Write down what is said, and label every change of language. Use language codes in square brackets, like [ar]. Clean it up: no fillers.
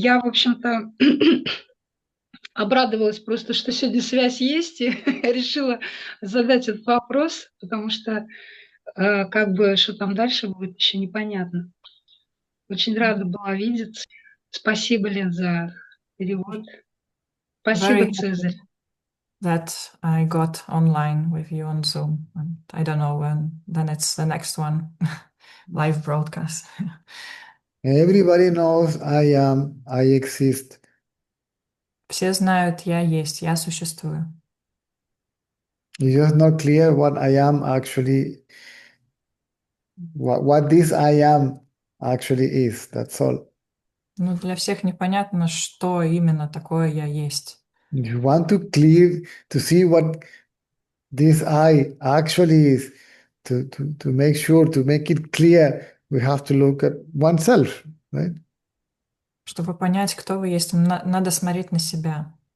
[ru] Я, в общем-то, обрадовалась просто, что сегодня связь есть, и решила задать этот вопрос, потому что как бы что там дальше будет, еще непонятно. Очень рада была видеться. Спасибо, Лен, за перевод. Спасибо, Цезарь. [en] That I got online with you on Zoom. And I don't know when, then it's the next one, live broadcast. Everybody knows I am, I exist. [ru] Все знают, я есть, я существую. [en] It's just not clear what I am actually, what this I am actually is. That's all. [ru] Ну, для всех непонятно, что именно такое я есть. [en] If you want to see what this I actually is, to make sure, to make it clear we have to look at oneself, right? [ru] Чтобы понять, кто вы есть, надо смотреть на себя.